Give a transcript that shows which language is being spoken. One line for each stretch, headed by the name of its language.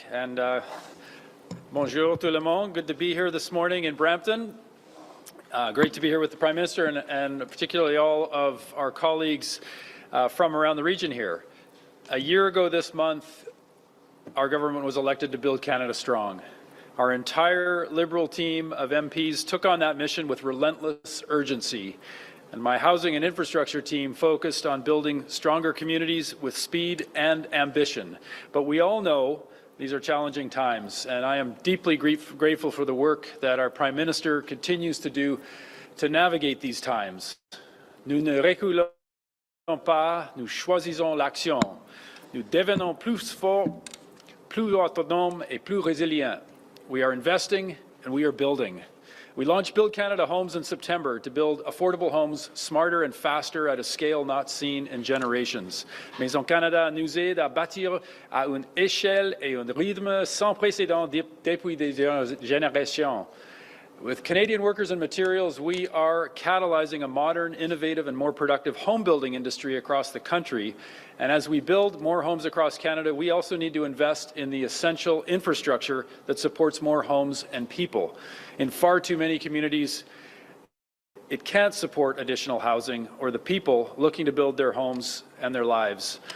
French: And bonjour tout le monde.
English: Good to be here this morning in Brampton. Great to be here with the Prime Minister and particularly all of our colleagues from around the region here. A year ago this month, our government was elected to build Canada strong. Our entire Liberal team of MPs took on that mission with relentless urgency. And my housing and infrastructure team focused on building stronger communities with speed and ambition. But we all know these are challenging times, and I am deeply grateful for the work that our Prime Minister continues to do to navigate these times.
French: Nous ne reculons pas, nous choisissons l'action. Nous devenons plus forts, plus autonomes et plus résilients.
English: We are investing and we are building. We launched Build Canada Homes in September to build affordable homes smarter and faster at a scale not seen in generations.
French: Maison Canada nous aide à bâtir à une échelle et un rythme sans précédent depuis des générations.
English: With Canadian workers and materials, we are catalyzing a modern, innovative, and more productive home building industry across the country. And as we build more homes across Canada, we also need to invest in the essential infrastructure that supports more homes and people. In far too many communities, it can't support additional housing or the people looking to build their homes and their lives.